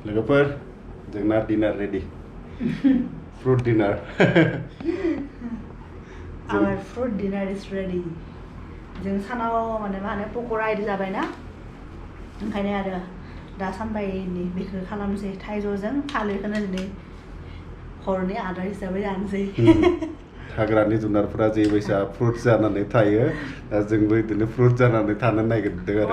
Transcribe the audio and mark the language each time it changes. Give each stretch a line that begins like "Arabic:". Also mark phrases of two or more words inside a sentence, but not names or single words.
Bodo: लोगोफोर जोंना
English: dinner ready fruit dinner Our fruit dinner is ready.
Bodo: जों सानाव माने मा होनो पकरा इदि जाबायना ओंखायनो आरो दा सानबायनि बेखौ खालामनोसै थाइजौजों थालिरखौनो दिनै हरनि आदार हिसाबै जानोसै हाग्रानि जुनारफोरा जेबायसा फ्रुट जानानै थायो दा जोंबो बिदिनो फ्रुट जानानै थानो नागिरदों आरो